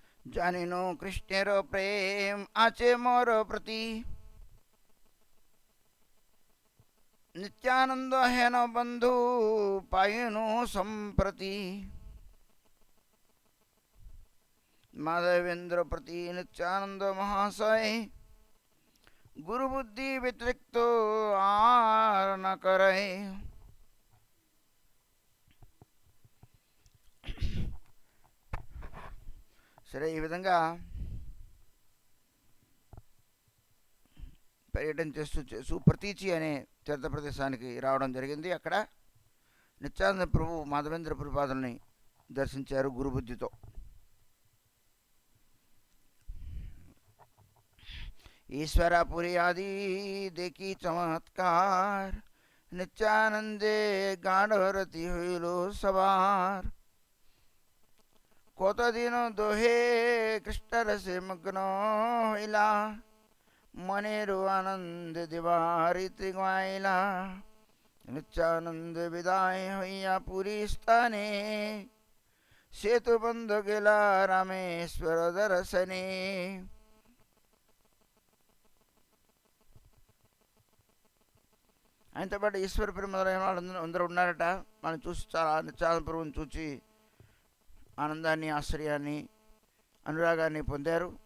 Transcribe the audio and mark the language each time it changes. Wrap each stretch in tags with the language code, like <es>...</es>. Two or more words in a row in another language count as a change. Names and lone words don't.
<bn>জানিনো কৃষ্ণের প্রেম আছে মোর প্রতি, নিত্যানন্দ হেন বন্ধু পাইনু সম্প্রতি। মাধবেন্দ্র প্রতি নিত্যানন্দ মহাশয়, গুরু বুদ্ধি ব্যতিরিক্ত আর না করে।</bn> <te>సరే, ఈ విధంగా పర్యటన చేస్తూ సుప్రతీచి అనే తీర్థ ప్రదేశానికి రావడం జరిగింది. అక్కడ నిత్యానంద ప్రభు మాధవేంద్ర ప్రభుపాదుల్ని దర్శించారు గురుబుద్ధితో.</te> <bn>ঈশ্বরপুরী আদি দেখি চমৎকার, নিত্যানন্দে গাঢ়রতি হইল সবার। কত দিন দোহে কৃষ্ণ রসে মগ্ন হইলা, মনের আনন্দ দিবারিতি গাইলা। নিত্যানন্দ বিদায় হইয়া পুরী স্থানে, সেতু বন্ধ গেলা রামেশ্বর দর্শনে।</bn> <te>ఆయనతో పాటు ఈశ్వర మొదలైన వాళ్ళు అందరూ ఉన్నారట. మనం చూసి చాలా నిత్యానంద ప్రభువుని చూచి ఆనందాన్ని, ఆశ్చర్యాన్ని, అనురాగాన్ని పొందారు.</te>